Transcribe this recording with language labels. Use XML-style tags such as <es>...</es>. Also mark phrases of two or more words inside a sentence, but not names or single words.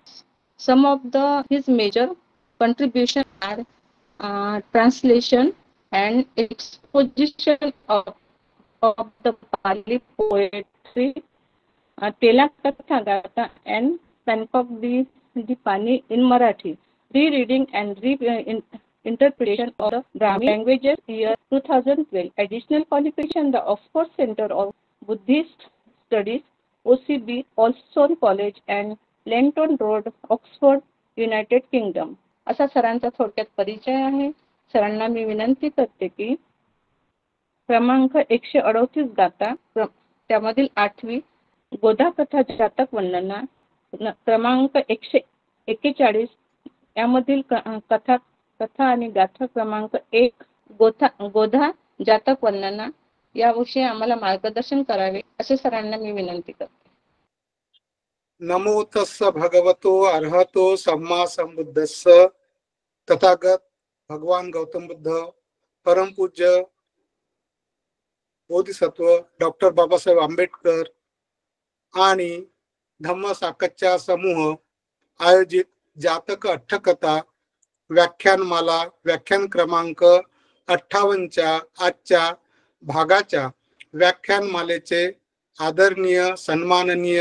<en>Some of his major contributions are translation and exposition of the Pali poetry, Telak Tathagata and Pankok the Pani in Marathi, rereading and interpretation of the Brahmi languages year 2012. Additional qualification, the Oxford Center of Buddhist Studies, OCB, Olson College and Lenton Road, Oxford, United Kingdom.</en> <mr>असा सरांचा थोडक्यात परिचय आहे। सरांना मी विनंती करते की क्रमांक 138 गाथा, त्यामधील 8वी गोधा कथा जातक वर्णना, क्रमांक 141 यामधील कथा आणि गाथा क्रमांक 1 गोधा जातक वर्णना याविषयी आम्हाला मार्गदर्शन करावे असे सरांना मी विनंती करते।</mr> <pi>नमो तस्स भगवतो अरहतो सम्मा संबुद्धस्स।</pi> <mr>तथागत भगवान गौतम बुद्ध, परम पूज्य बोधिसत्व डॉक्टर बाबासाहेब आंबेडकर आणि धम्म साकतच्या समूह आयोजित जातक अठ्ठकथा व्याख्यानमाला व्याख्यान क्रमांक 58च्या आजच्या भागाच्या व्याख्यानमालेचे आदरणीय सन्माननीय</mr>